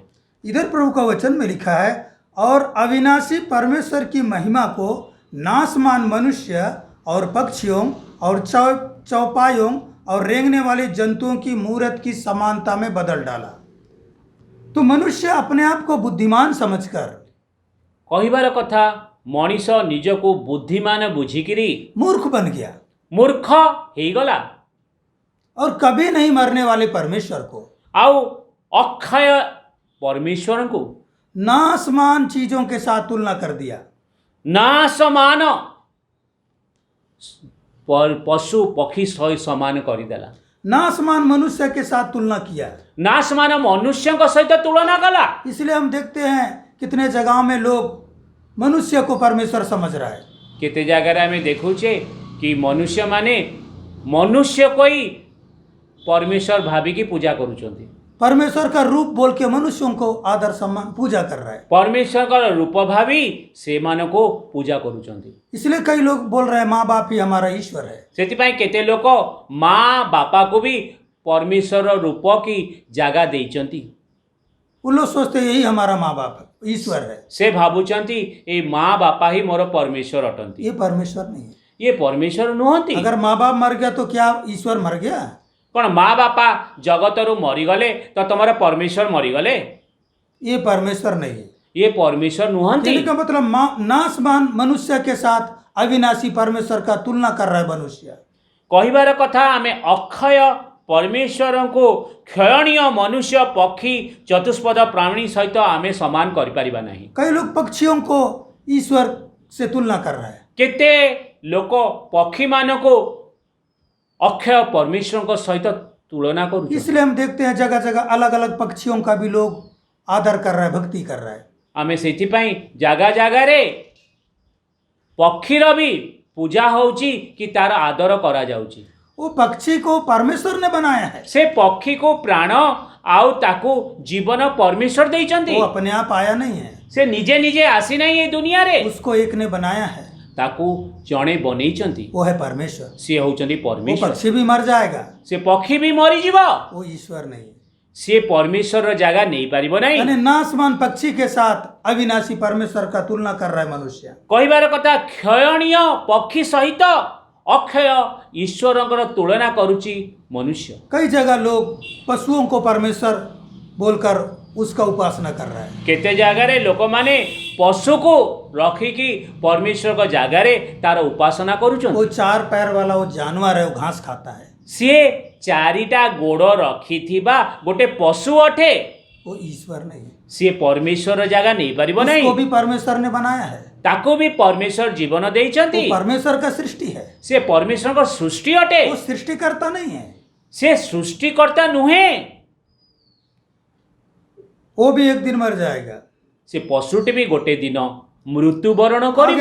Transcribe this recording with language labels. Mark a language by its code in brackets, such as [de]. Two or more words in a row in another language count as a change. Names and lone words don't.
[hi] इधर प्रभु का वचन में लिखा है, और अविनाशी परमेश्वर की महिमा को नासमान मनुष्य और पक्षियों और चौपायों और रेंगने वाले जंतुओं की मूरत की समानता में बदल डाला। तो मनुष्य अपने आप को बुद्धिमान समझकर [or] କହିବାର କଥା ମଣିଷ ନିଜକୁ ବୁଦ୍ଧିମାନ ବୁଝିକିରି [hi] मूर्ख बन गया [or] ମୂର୍ଖ ହେଇଗଲା [hi] और कभी नहीं मरने वाले परमेश्वर को, [or] ଆଉ ଅକ୍ଷୟ ପରମେଶ୍ୱରଙ୍କୁ [hi] नासमान चीजों के साथ तुलना कर दिया। [or] ନା ସମାନ ପଶୁ ପକ୍ଷୀ ସହ ସମାନ କରିଦେଲା। [hi] नासमान मनुष्य के साथ तुलना किया। [or] ନା ସମାନ ମନୁଷ୍ୟଙ୍କ ସହିତ ତୁଳନା କଲା। [hi] इसलिए हम देखते हैं कितने जगहों में लोग मनुष्य को परमेश्वर समझ रहा है। [or] କେତେ ଜାଗାରେ ଆମେ ଦେଖୁଛେ କି ମନୁଷ୍ୟମାନେ ମନୁଷ୍ୟକୁ ହିଁ ପରମେଶ୍ୱର ଭାବିକି ପୂଜା କରୁଛନ୍ତି। [hi] परमेश्वर का रूप बोल के मनुष्यों को आदर सम्मान पूजा कर रहा है। [or] ପରମେଶ୍ୱରଙ୍କର ରୂପ ଭାବି ସେମାନଙ୍କୁ ପୂଜା କରୁଛନ୍ତି। [hi] इसलिए कई लोग बोल रहे हैं माँ बाप ही हमारा ईश्वर है। [or] ସେଥିପାଇଁ କେତେ ଲୋକ ମା ବାପାକୁ ବି ପରମେଶ୍ୱର ରୂପ କି ଜାଗା ଦେଇଛନ୍ତି। [hi] वो लोग सोचते हैं यही हमारा माँ बाप है, ईश्वर है। [or] ସେ ଭାବୁଛନ୍ତି ଏଇ ମା ବାପା ହିଁ ମୋର ପରମେଶ୍ୱର ଅଟନ୍ତି। [hi] ये परमेश्वर नहीं है। [or] ଇଏ ପରମେଶ୍ୱର ନୁହନ୍ତି। [hi] अगर माँ बाप मर गया तो क्या ईश्वर मर गया? [or] କ'ଣ ମା ବାପା ଜଗତରୁ ମରିଗଲେ ତ ତମର ପରମେଶ୍ୱର ମରିଗଲେ? [hi] ये परमेश्वर नहीं है। [or] ଇଏ ପରମେଶ୍ୱର ନୁହନ୍ତି। [hi] कहने का मतलब नासमान मनुष्य के साथ अविनाशी परमेश्वर का तुलना कर रहा है मनुष्य। [or] କହିବାର କଥା ଆମେ ଅକ୍ଷୟ ପରମେଶ୍ୱରଙ୍କୁ କ୍ଷୟଣୀୟ ମନୁଷ୍ୟ ପକ୍ଷୀ ଚତୁଷ୍ପଦ ପ୍ରାଣୀ ସହିତ ଆମେ ସମାନ କରିପାରିବା ନାହିଁ। [hi] कई लोग पक्षियों को ईश्वर से तुलना कर रहा है। [or] କେତେ ଲୋକ ପକ୍ଷୀମାନଙ୍କୁ ଅକ୍ଷୟ ପରମେଶ୍ୱରଙ୍କ ସହିତ ତୁଳନା କରୁଛନ୍ତି। [hi] इसलिए हम देखते हैं जगह जगह अलग अलग पक्षियों का भी लोग आदर कर रहा है, भक्ति कर रहा है। [or] ଆମେ ସେଥିପାଇଁ ଜାଗା ଜାଗାରେ ପକ୍ଷୀର ବି ପୂଜା ହେଉଛି କି ତାର ଆଦର କରାଯାଉଛି। [hi] वो पक्षी को परमेश्वर ने बनाया है। [or] ସେ ପକ୍ଷୀକୁ ପ୍ରାଣ ଆଉ ତାକୁ ଜୀବନ ପରମେଶ୍ୱର ଦେଇଛନ୍ତି। [hi] वो अपने आप आया नहीं है, [or] ସେ ନିଜେ ନିଜେ ଆସିନାହିଁ ଏ ଦୁନିଆରେ, [hi] उसको एक ने बनाया है। [or] ତାକୁ ଜଣେ ବନେଇଛନ୍ତି। [hi] वो है परमेश्वर। [or] ସିଏ ହେଉଛନ୍ତି [hi] वो [or] ପରମେଶ୍ୱର। [hi] पक्षी भी मर जाएगा, [or] ସେ ପକ୍ଷୀ ବି ମରିଯିବ, [hi] वो ईश्वर नहीं है। [or] ସିଏ ପରମେଶ୍ୱରର ଜାଗା ନେଇପାରିବ ନାହିଁ। [hi] यानी नासमान पक्षी के साथ अविनाशी परमेश्वर का तुलना कर रहा है मनुष्य। [or] କହିବାର କଥା କ୍ଷୟଣୀୟ ପକ୍ଷୀ ସହିତ ଅକ୍ଷୟ ଈଶ୍ୱରଙ୍କର ତୁଳନା କରୁଛି ମନୁଷ୍ୟ। [hi] कई जगह लोग पशुओं को परमेश्वर बोलकर उसका उपासना कर रहा है। [or] କେତେ ଜାଗାରେ ଲୋକମାନେ ପଶୁକୁ ରଖିକି ପରମେଶ୍ୱରଙ୍କ ଜାଗାରେ ତାର ଉପାସନା କରୁଛନ୍ତି। [hi] वो चार पैर वाला वो जानवर है, वो घास खाता है। [or] ସିଏ ଚାରିଟା ଗୋଡ଼ ରଖିଥିବା ଗୋଟେ ପଶୁ ଅଟେ। [hi] वो ईश्वर नहीं है। [or] ସିଏ ପରମେଶ୍ୱର ଜାଗା ନେଇପାରିବ ନାହିଁ। [hi] उसको भी परमेश्वर ने बनाया है। [or] ତାକୁ ବି ପରମେଶ୍ୱର ଜୀବନ [hi] वो [or] ଦେଇଛନ୍ତି। [hi] परमेश्वर का सृष्टि है, [or] ସେ ପରମେଶ୍ୱରଙ୍କ ସୃଷ୍ଟି ଅଟେ। [hi] वो सृष्टिकर्ता नहीं है। [or] ସେ ସୃଷ୍ଟିକର୍ତ୍ତା ନୁହେଁ। [hi] वो भी एक दिन मर जाएगा। [or] ସେ ପଶୁଟି ବି ଗୋଟେ ଦିନ ମୃତ୍ୟୁବରଣ କରିବ।